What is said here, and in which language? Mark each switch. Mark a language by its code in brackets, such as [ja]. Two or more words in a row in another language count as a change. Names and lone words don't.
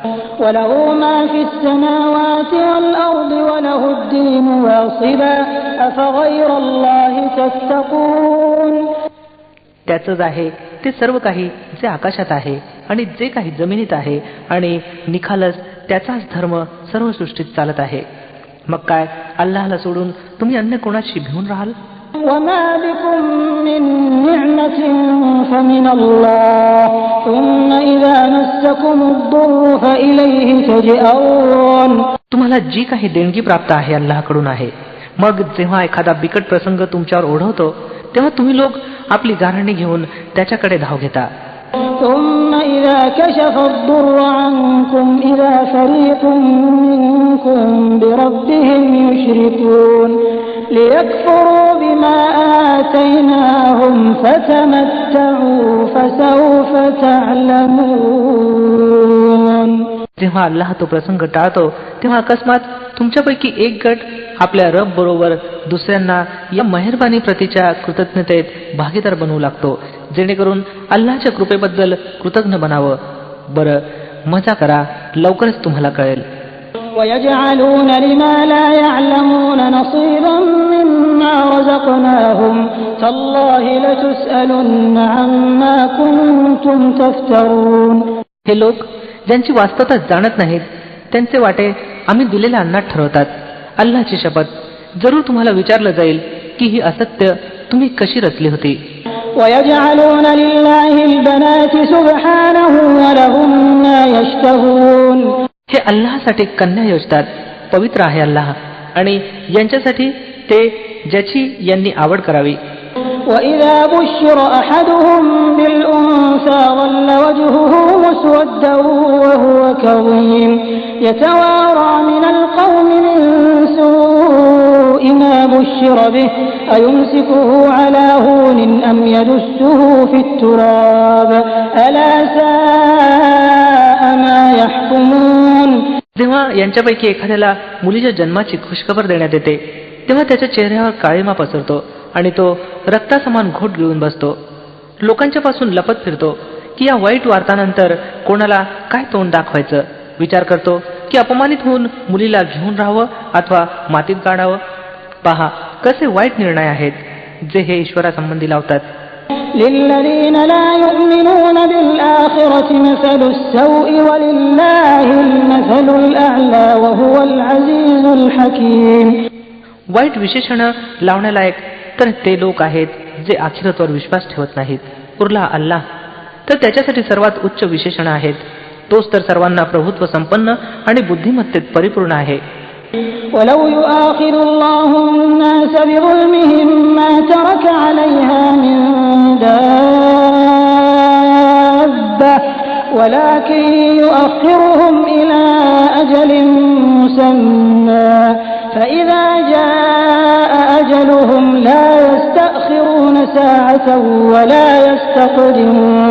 [mr] त्याचंच आहे ते सर्व काही जे आकाशात आहे आणि जे काही जमिनीत आहे आणि निखालस त्याचाच धर्म सर्व सृष्टीत चालत आहे. मग काय अल्लाहला सोडून तुम्ही अन्य कोणाशी भिवून राहाल. [ar] وما بكم من نعمة فمن الله ثم إذا مسكم الضر فإليه تجأرون. [mr] तुम्हाला जी काही देणगी प्राप्त आहे अल्लाहकडून आहे. मग जेव्हा एखादा बिकट प्रसंग तुमच्यावर ओढवतो तेव्हा तुम्ही लोक आपली गाऱ्हाणी घेऊन त्याच्याकडे धाव घेता. [ar] ثم إذا كشف الضر عنكم إذا فريق منكم بربهم يشركون ليكفروا بما آتيناهم فتمتعوا فسوف تعلمون. [mr] जेव्हा अल्लाह तो प्रसंग टाळतो तेव्हा अकस्मात तुमच्यापैकी एक गट आपल्या रब बरोबर दुसऱ्यांना या मेहरबानी प्रतीच्या कृतज्ञतेत भागीदार बनवू लागतो जेणेकरून अल्लाहच्या कृपेबद्दल कृतज्ञ बनावं. बरं मजा करा, लवकरच तुम्हाला कळेल. [ar] وَيَجْعَلُونَ لِمَا لَا يَعْلَمُونَ نَصِيبًا مِّمَّا رَزَقْنَاهُمْ تَاللَّهِ لَتُسْأَلُنَّ عَمَّا كُنتُمْ تَفْتَرُونَ. [mr] हे लोक ज्यांची वास्तवता जाणत नाहीत त्यांचे वाटे आम्ही दिलेल्या अन्नात ठरवतात. अल्लाहची शपथ, जरूर तुम्हाला विचारलं जाईल की ही असत्य तुम्ही कशी रचली होती. [ar] وَيَجْعَلُونَ لِلَّهِ الْبَنَاتِ سُبْحَانَهُ وَلَهُم مَّا يَشْتَهُونَ. [mr] हे अल्लाहसाठी कन्या योजतात. पवित्र आहे अल्लाह आणि यांच्यासाठी ते ज्याची यांनी आवड करावी. [ar] وَإِذَا بُشِّرَ أَحَدُهُم بِالْأُنثَىٰ ظَلَّ وَجْهُهُ مُسْوَدًّا وَهُوَ كَظِيمٌ يَتَوَارَىٰ مِنَ الْقَوْمِ مِن سُوءِ مَا بُشِّرَ بِهِ أَيُمْسِكُهُ عَلَىٰ هُونٍ أَمْ يَدُسُّهُ فِي التُّرَابِ أَلَا سَاءَ مَا يَحْكُمُونَ. [mr] जेव्हा यांच्यापैकी एखाद्याला मुलीच्या जन्माची खुशखबर देण्यात येते तेव्हा त्याच्या चेहऱ्यावर काळिमा पसरतो आणि तो रक्तासमान घोट गिळून बसतो. लोकांच्या पासून लपत फिरतो की या वाईट वार्तानंतर कोणाला काय तोंड दाखवायचं. विचार करतो की अपमानित होऊन मुलीला घेऊन राहावं अथवा मातीत काढावं. पहा कसे वाईट निर्णय आहेत जे हे ईश्वरासंबंधी लावतात. [ar] لِلَّذِينَ لَا يُؤْمِنُونَ بِالْآخِرَةِ مَثَلُ السَّوْءِ وَلِلَّهِ الْمَثَلُ الْأَعْلَى وَهُوَ الْعَزِيزُ الْحَكِيمُ. [mr] वाईट विशेषण लावण्यालायक तर ते लोक आहेत जे आखिरतवर विश्वास ठेवत नाहीत. उरला अल्लाह तर त्याच्यासाठी सर्वात उच्च विशेषण आहेत. तोच तर सर्वांना प्रभुत्व संपन्न आणि बुद्धिमत्तेत परिपूर्ण आहे. [ar] وَلَوْ يُؤَاخِذُ اللَّهُ النَّاسَ بِظُلْمِهِم مَّا تَرَكَ عَلَيْهَا مِن دَابَّةٍ وَلَكِن يُؤَخِّرُهُمْ إِلَىٰ أَجَلٍ مُّسَمًّى فَإِذَا جَاءَ أَجَلُهُمْ لَا يَسْتَأْخِرُونَ سَاعَةً وَلَا يَسْتَقْدِمُونَ.